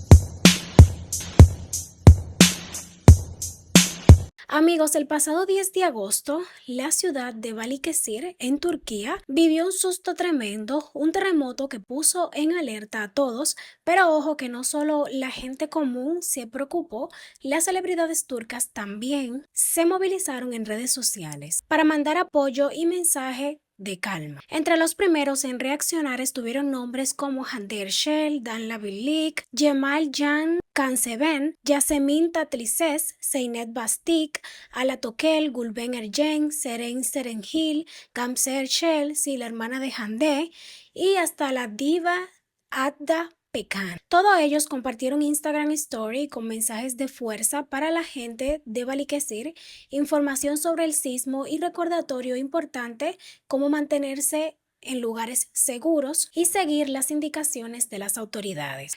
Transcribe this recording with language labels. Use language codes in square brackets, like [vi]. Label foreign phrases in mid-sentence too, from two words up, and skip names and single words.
[es] Amigos, el pasado 10 de agosto, la ciudad de Balıkesir, en Turquía, vivió un susto tremendo, un terremoto que puso en alerta a todos, pero ojo que no solo la gente común se preocupó, las celebridades turcas también se movilizaron en redes sociales para mandar apoyo y mensaje de calma. Entre los primeros en reaccionar estuvieron nombres como Hande Erçel, Danla Bilic, Cemal Can Canseven, Yasemin Tatlises, Zeynep Bastik, Ala Tokel, Gulben Ergen, Seren Serengil, Gamze Erçel, sí, la hermana de Hande, y hasta la diva Adda Pecan. Todos ellos compartieron Instagram Story con mensajes de fuerza para la gente de Balıkesir, información sobre el sismo y recordatorio importante cómo mantenerse en lugares seguros y seguir las indicaciones de las autoridades.